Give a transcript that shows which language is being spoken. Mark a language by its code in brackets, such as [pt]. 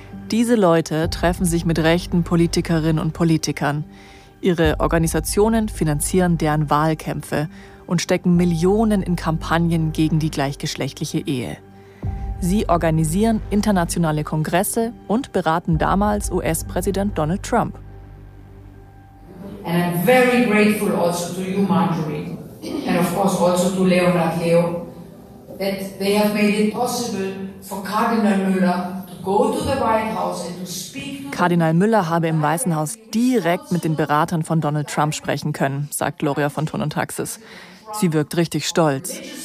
[de] Diese Leute treffen sich mit rechten Politikerinnen und Politikern. Ihre Organisationen finanzieren deren Wahlkämpfe und stecken Millionen in Kampagnen gegen die gleichgeschlechtliche Ehe. Sie organisieren internationale Kongresse und beraten damals US-Präsident Donald Trump. [en] And I'm very grateful also to you, Marjorie, and of course also to Leonard Leo, that they have made it possible for Cardinal Müller to go to the White House and to speak. [de] Kardinal Müller habe im Weißen Haus direkt mit den Beratern von Donald Trump sprechen können, sagt Gloria von Ton und Taxis. Sie wirkt richtig stolz.